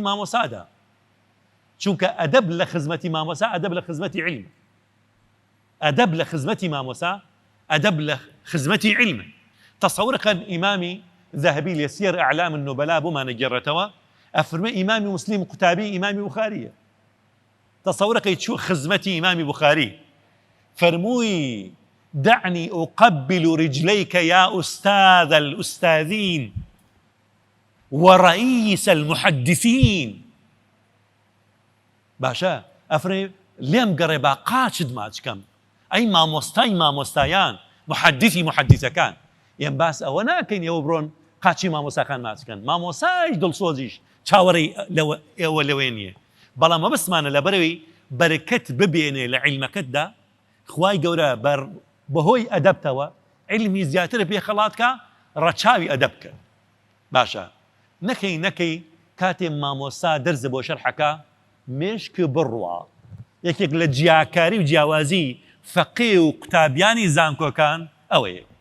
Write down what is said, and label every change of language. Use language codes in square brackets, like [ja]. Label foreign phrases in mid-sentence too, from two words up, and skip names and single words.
[ckb] مامۆسادا چونکە ئەدەب لە خزمەتی مامۆسا ئەدەب لە خزمەتی عیلم ئەدەب لە خزمەتی مامۆسا ئەدەب لە خزمەتی عیلم تەسەورەکەن ئیمامی ذهبی لە سیر ئەعلام النوبەلا بۆمانە گێڕێتەوە ئەفرمێ ئیمامی مسلم قوتابی ئیمامی بوخاریە تەسەورەکەی چوو خزمەتی ئیمامی بوخاری فەرمووی [ar] دعني أقبل رجليك يا أستاذ الأستاذين ورئيس المحدثين [ckb] باشا أفرمي لێم گەڕێ با قاچت ماچکەم ئەی مامۆستای مامۆستایان محەدیثەکان ئێم باس ئەوە ناکەین ئێوە بڕۆن قاچی مامۆساکان ماچکەن مامۆسایش دڵسۆزیش چاوەڕێی ئێوە لەوێ نییە بەڵام مەبەستمانە لەبەرەوەی بەرەکەت ببێنێ لە عیلمەکەتدا خوای گەورە بەهۆی ئەدەبتەوە عیلمی زیاتر پێ خەڵاتکە ڕەچاوی ئەدەب بکە باشە نەکەی کاتێ مامۆستا دەرز بۆ شەرحەکە مێشک بڕوا یەکێک لە جیاکاری و جیاوازی فەقێ و قوتابیانی زانکۆکان ئەوەیە